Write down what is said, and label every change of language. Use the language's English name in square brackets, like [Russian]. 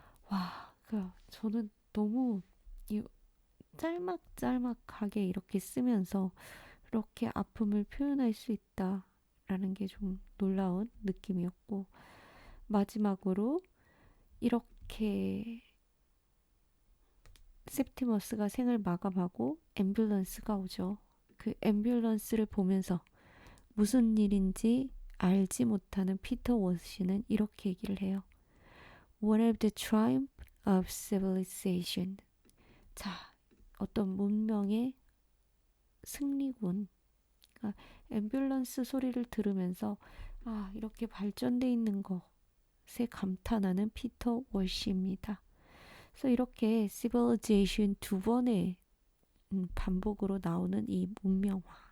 [Korean] 와, 저는 너무 이 짤막짤막하게 이렇게 쓰면서 이렇게 아픔을 표현할 수 있다라는 게 좀 놀라운 느낌이었고, 마지막으로 이렇게 septimus가 생을 마감하고 앰뷸런스가 오죠. 그 앰뷸런스를 보면서 무슨 일인지 알지 못하는 피터 워시는 이렇게 얘기를 해요. [English] One of the triumph of civilization. [Korean] 자, 어떤 문명의 승리군. 그러니까 앰뷸런스 소리를 들으면서 이렇게 발전돼 있는 것에 감탄하는 피터 월시입니다. 그래서 이렇게 civilization 두 번의 반복으로 나오는 이 문명화.